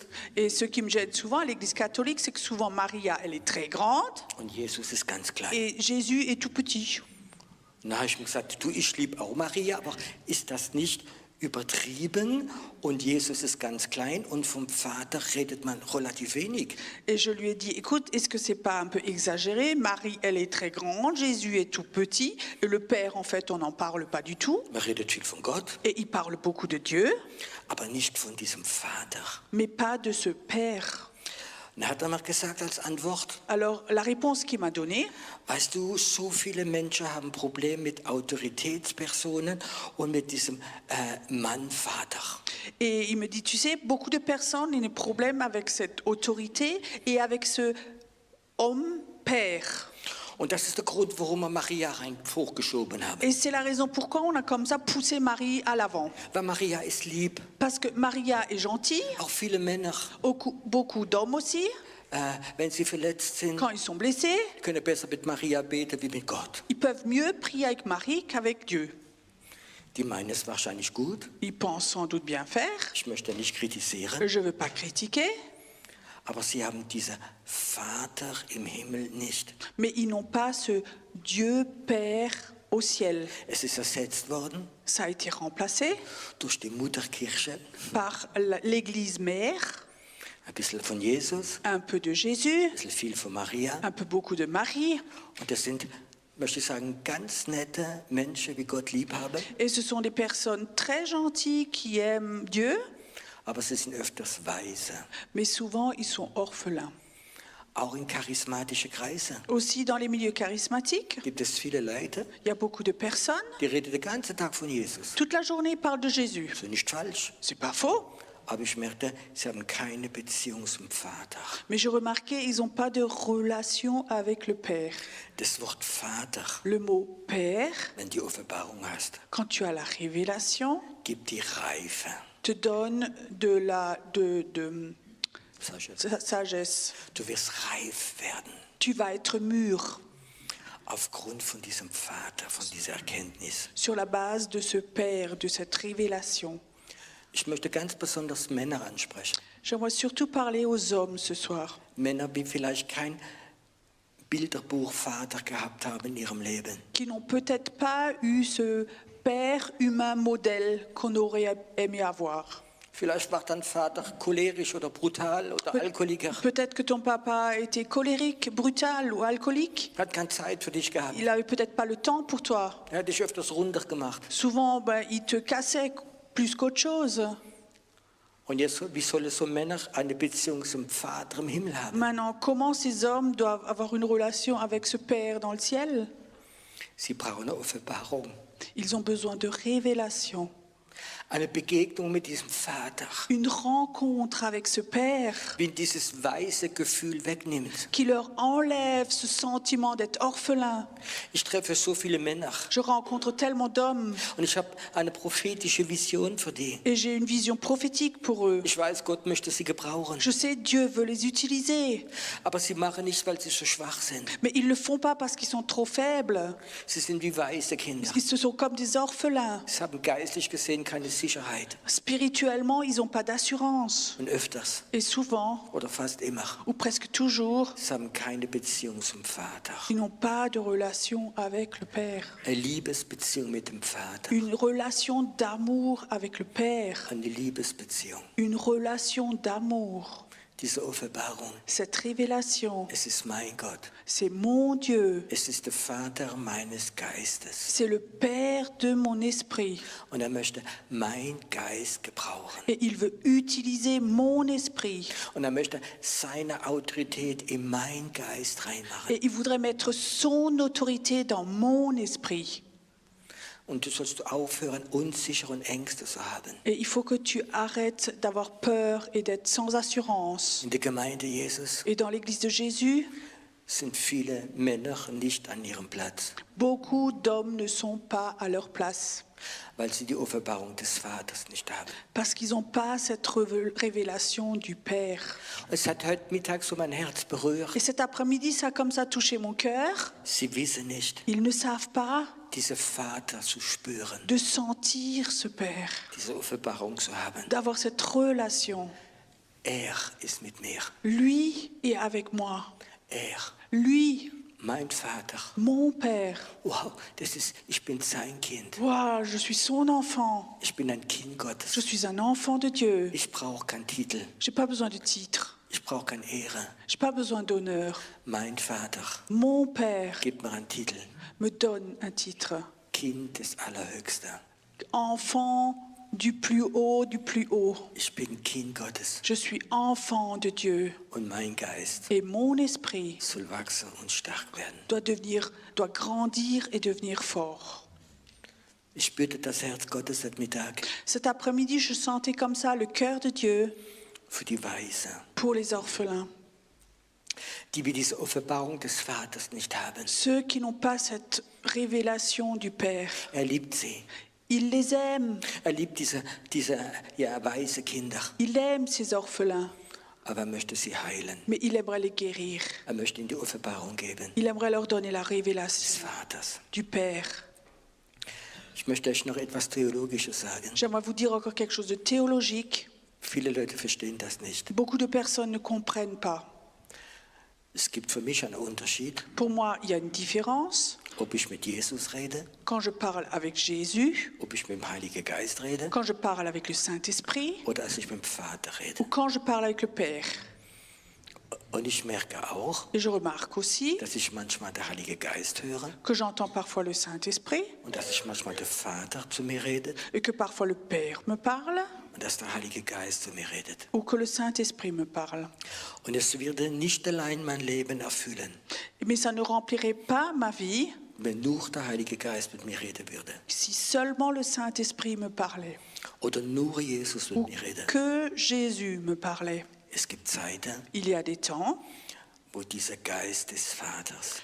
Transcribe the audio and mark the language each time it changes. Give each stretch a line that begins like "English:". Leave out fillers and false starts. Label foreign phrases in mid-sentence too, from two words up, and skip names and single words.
French: et ce qui me gêne souvent à l'église catholique, c'est que souvent Maria, elle est très grande
German: und Jesus ist ganz klein.
French: et Jésus est tout petit.
German: Und da habe ich mir gesagt, du, ich liebe auch Maria, aber ist das nicht übertrieben und Jesus ist ganz klein und vom Vater redet man relativ wenig?
French: Et je lui ai dit, écoute, est-ce que c'est pas un peu exagéré?
German: Marie, elle est très grande, Jésus est tout petit, et le Père, en fait, on n'en parle pas du tout. Man redet viel von Gott,
French: Et il parle beaucoup de Dieu,
German: aber nicht von diesem Vater.
French: mais pas de ce Père.
German: Und er hat einmal gesagt als Antwort,
French: Alors, la réponse qu'il m'a donnée,
German: weißt du, so viele Menschen haben Probleme mit Autoritätspersonen und mit diesem Mann-Vater.
French: et il me dit, tu sais, beaucoup de personnes ont des problèmes avec cette autorité et avec ce homme-père.
German: Und das ist der Grund, warum wir Maria hochgeschoben haben.
French: Et c'est la raison pourquoi on a comme ça poussé Marie à l'avant.
German: Weil Maria ist lieb,
French: Parce que Maria est gentille,
German: auch viele Männer,
French: beaucoup d'hommes aussi,
German: wenn sie verletzt sind,
French: quand ils sont blessés,
German: können besser mit Maria beten wie mit Gott.
French: ils peuvent mieux prier avec Marie qu'avec Dieu.
German: Die meinen es wahrscheinlich gut.
French: Ils pensent sans doute bien faire,
German: Ich möchte nicht kritisieren,
French: je ne veux pas critiquer,
German: aber sie haben diesen Vater im Himmel nicht.
French: mais ils n'ont pas ce Dieu Père au ciel.
German: Es ist ersetzt worden
French: Ça a été remplacé
German: durch die Mutterkirche,
French: par l'Église mère,
German: ein bisschen von Jesus,
French: un peu de Jésus,
German: ein bisschen viel von Maria.
French: un peu beaucoup de Marie.
German: Und das sind, möchte ich sagen, ganz nette Menschen, wie Gott lieb haben,
French: Et ce sont des personnes très gentilles qui aiment Dieu,
German: aber sie sind öfters weise.
French: mais souvent ils sont orphelins.
German: Auch in charismatische Kreise
French: Aussi dans les milieux charismatiques,
German: gibt es viele Leute,
French: il y a beaucoup de personnes,
German: die reden den ganzen Tag von Jesus.
French: toute la journée ils parlent de Jésus.
German: Das ist nicht falsch,
French: C'est pas faux,
German: aber ich merkte, sie haben keine Beziehung zum Vater.
French: mais je remarquais ils n'ont pas de relation avec le Père.
German: Das Wort Vater,
French: Le mot Père,
German: wenn du die Offenbarung hast,
French: quand tu as la révélation,
German: gibt die Reife.
French: te donne de la Sagesse. sagesse.
German: Du wirst reif werden
French: Tu vas être mûr
German: aufgrund von diesem Vater, von dieser Erkenntnis.
French: sur la base de ce Père, de cette révélation.
German: Ich möchte ganz besonders Männer ansprechen.
French: J'aimerais surtout parler aux hommes ce soir.
German: Männer, die vielleicht kein Bilderbuchvater gehabt haben in ihrem Leben.
French: Qui n'ont peut-être pas eu ce père humain modèle qu'on aurait aimé avoir.
German: Vielleicht war dein Vater cholerisch oder brutal oder Alkoholiker.
French: Peut-être que ton papa était colérique, brutal ou alcoolique.
German: Hat keine Zeit für dich gehabt.
French: Il n'avait peut-être pas le temps pour toi.
German: Er hat dich öfters runtergemacht.
French: Souvent, il te cassait plus qu'autre chose.
German: Und jetzt, wie sollen so Männer eine Beziehung zum Vater im Himmel haben?
French: Maintenant, comment ces hommes doivent avoir une relation avec ce Père dans le ciel?
German: Sie brauchen eine Offenbarung,
French: Ils ont besoin de révélation,
German: eine Begegnung mit diesem Vater,
French: une rencontre avec ce Père
German: wie dieses weiße Gefühl wegnimmt.
French: qui leur enlève ce sentiment d'être orphelin.
German: Ich treffe so viele Männer
French: Je rencontre tellement d'hommes
German: und ich habe eine prophetische Vision für die.
French: et j'ai une vision prophétique pour eux.
German: Ich weiß, Gott möchte sie gebrauchen,
French: Je sais, Dieu veut les utiliser,
German: aber sie machen nichts, weil sie so schwach sind.
French: mais ils ne le font pas parce qu'ils sont trop faibles.
German: Sie sind wie weiße Kinder.
French: Ils se sont comme des orphelins.
German: Sie haben geistlich gesehen keine Sicherheit
French: Spirituellement, ils n'ont pas d'assurance.
German: und öfters
French: Et souvent,
German: oder fast immer,
French: ou presque toujours,
German: sie haben keine Beziehung zum Vater.
French: ils n'ont pas de relation avec le Père.
German: Eine Liebesbeziehung mit dem Vater,
French: Une relation d'amour avec le Père.
German: eine Liebesbeziehung.
French: Une relation d'amour.
German: Diese Offenbarung,
French: Cette révélation,
German: es ist mein Gott,
French: c'est mon Dieu.
German: es ist der Vater meines Geistes
French: C'est le Père de mon esprit.
German: und er möchte mein Geist gebrauchen
French: Et il veut utiliser mon esprit.
German: und er möchte seine Autorität in mein Geist reinmachen.
French: Et il voudrait mettre son autorité dans mon esprit.
German: Und du sollst aufhören, unsichere und Ängste zu haben.
French: Et il faut que tu arrêtes d'avoir peur et d'être sans assurance.
German: In der Gemeinde Jesus
French: Et dans l'église de Jésus,
German: sind viele Männer nicht an ihrem Platz,
French: beaucoup d'hommes ne sont pas à leur place.
German: weil sie die Offenbarung des Vaters nicht haben.
French: Parce qu'ils n'ont pas cette révélation du Père.
German: Es hat heute Mittag so mein Herz berührt.
French: Et cet après-midi, ça a comme ça touché mon cœur.
German: Sie wissen nicht,
French: Ils ne savent pas
German: diese Vater zu spüren,
French: de sentir ce Père,
German: diese Offenbarung zu haben.
French: d'avoir cette relation.
German: Ist mit mir.
French: Lui est avec moi. Lui,
German: Mein Vater.
French: mon Père.
German: Wow, ich bin sein Kind.
French: Wow, je suis son enfant.
German: Ich bin ein Kind Gottes.
French: Je suis un enfant de Dieu.
German: Ich brauche keinen Titel.
French: Je n'ai pas besoin de titre.
German: Ich brauche keine Ehre.
French: Je n'ai pas besoin d'honneur.
German: Mein Vater
French: Mon Père
German: gibt mir einen Titel.
French: me donne un titre.
German: Kind des Allerhöchsten.
French: Enfant du plus haut, du plus haut.
German: Ich bin Kind Gottes.
French: Je suis enfant de Dieu.
German: Und mein Geist
French: Et mon esprit
German: soll wachsen und stark werden.
French: doit grandir et devenir fort.
German: Ich spürte das Herz Gottes heute Mittag
French: Cet après-midi, je sentais comme ça le cœur de Dieu
German: für die Weise,
French: pour les orphelins.
German: die wir diese Offenbarung des Vaters nicht haben.
French: Ceux qui n'ont pas cette révélation du Père.
German: Liebt sie.
French: Il les aime.
German: Liebt diese weise Kinder.
French: Il aime ces orphelins.
German: Aber möchte sie heilen.
French: Mais il aimerait les guérir.
German: Möchte ihnen die Offenbarung geben.
French: Il aimerait leur donner la
German: Des
French: révélation
German: Vaters.
French: du Père.
German: Ich möchte euch noch etwas Theologisches sagen.
French: J'aimerais vous dire encore quelque chose de théologique.
German: Viele Leute verstehen das nicht.
French: Beaucoup de personnes ne comprennent pas.
German: Es gibt für mich einen Unterschied,
French: Pour moi, il y a une différence
German: ob ich mit Jesus rede,
French: quand je parle avec Jésus,
German: ob ich mit dem Heiligen Geist rede
French: quand je parle avec le Saint-Esprit
German: oder als ich mit dem Vater rede.
French: ou quand je parle avec le Père.
German: Und ich merke auch,
French: Et je remarque aussi
German: dass ich manchmal den Heiligen Geist höre
French: que j'entends parfois le Saint-Esprit
German: und dass ich manchmal der Vater zu mir redet
French: et que parfois le Père me parle
German: und dass der Heilige Geist zu mir redet.
French: ou que le Saint-Esprit me parle.
German: Und es würde nicht allein mein Leben erfüllen,
French: Mais ça ne remplirait pas ma vie
German: wenn nur der Heilige Geist mit mir reden würde
French: si seulement le Saint-Esprit me parlait
German: oder nur Jesus mit
French: ou
German: mir redet.
French: que Jésus me parlait.
German: Es gibt Zeiten,
French: Il y a des temps
German: wo dieser Geist des Vaters